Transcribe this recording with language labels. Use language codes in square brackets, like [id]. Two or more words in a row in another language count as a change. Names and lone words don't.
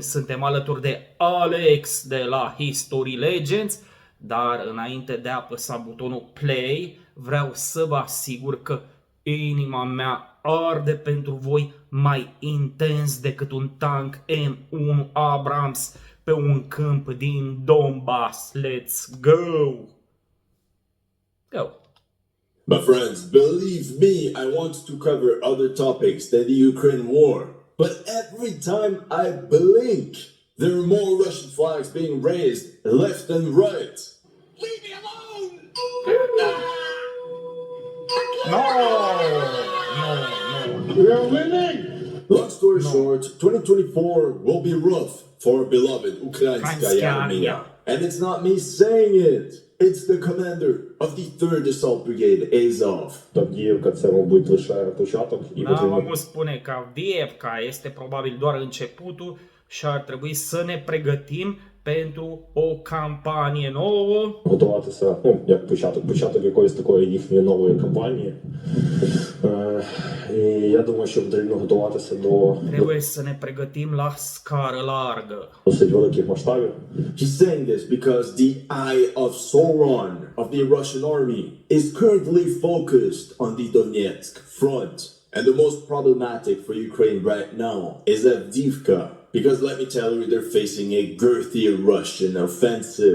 [ro] Suntem alături de Alex de la History Legends, dar înainte de a apăsa butonul play, vreau să vă asigur că inima mea arde pentru voi mai intens decât un tank M1 Abrams pe un câmp din Donbass. [en] Let's go! Go! My friends, believe me, I want to cover other topics than the Ukraine war. But every time I blink, there are more Russian flags being raised left and right. Leave me alone! No! We're winning! Long story short, 2024 will be rough for our beloved [ru] Украинская армия. [en] And it's not me saying it. It's the commander of the 3rd Assault Brigade, Azov. [uk] Авдіївка – це, мабуть, лише початок. І [ro] Am spune că Avdiivka este probabil doar începutul și ar trebui să ne pregătim pentru o campanie nouă. [uk] Готуватися, як початок якоїсь такої їхньої нової кампанії. І я думаю, що потрібно готуватися до [ro] Trebuie să ne pregătim la scară largă. [uk] досить великих масштабів. [en] He's saying this because the eye of Sauron of the Russian army is currently focused on the Donetsk front. And the most problematic for Ukraine right now is Avdiivka. Because let me tell you, they're facing a girthy Russian offensive.